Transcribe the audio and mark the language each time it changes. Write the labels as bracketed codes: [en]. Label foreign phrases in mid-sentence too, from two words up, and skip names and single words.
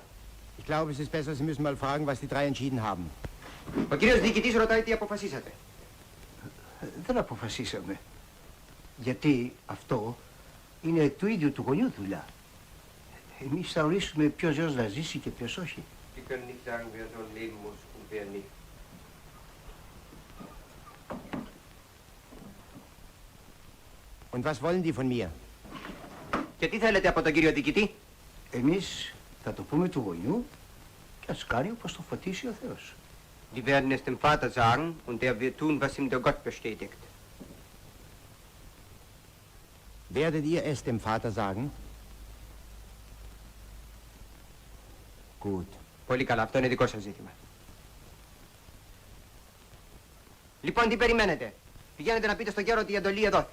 [de] Ich glaube, es ist besser, Sie müssen mal fragen, was die drei entschieden haben. [el] Ο κύριος διοικητής ρωτάει τι αποφασίσατε. Δεν αποφασίσαμε. Γιατί αυτό είναι του ίδιου του γονιού δουλειά. Εμείς θα ορίσουμε ποιος γιος να ζήσει και ποιος όχι. [de] Sie können nicht sagen, wer so leben muss und wer nicht. Und was wollen die von mir? [el] Και τι θέλετε από τον κύριο διοικητή? Εμείς θα το πούμε του γονιού και ας κάνει όπως το φωτίσει ο Θεός. [de] Die werden es dem Vater sagen und der wird tun, was ihm der Gott bestätigt. Werdet ihr es dem Vater sagen? Gut. [el] Πολύ καλά, αυτό είναι δικό σας ζήτημα. Λοιπόν, τι περιμένετε? Πηγαίνετε να πείτε στον γέρο ότι η εντολή εδόθη.